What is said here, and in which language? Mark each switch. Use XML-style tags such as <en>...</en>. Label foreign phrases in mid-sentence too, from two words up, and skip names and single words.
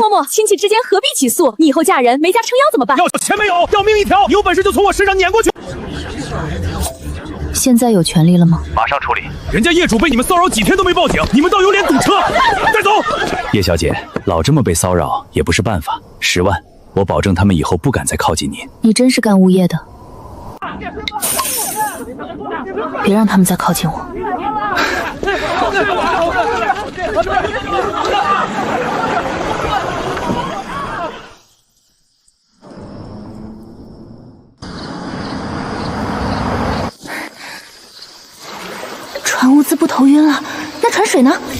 <zh>嬤嬤，親戚之間何必起訴？你以後嫁人沒家撐腰怎麼辦？要錢沒有，要命一條，有本事就從我身上攆過去。現在有權利了嗎？馬上處理。人家業主被你們騷擾幾天都沒報警，你們倒有臉堵車。帶走。葉小姐，老這麼被騷擾也不是辦法，10萬，我保證他們以後不敢再靠近您。你真是幹物業的。別讓他們再靠近我。船物资不头暈了，那船水呢？</zh>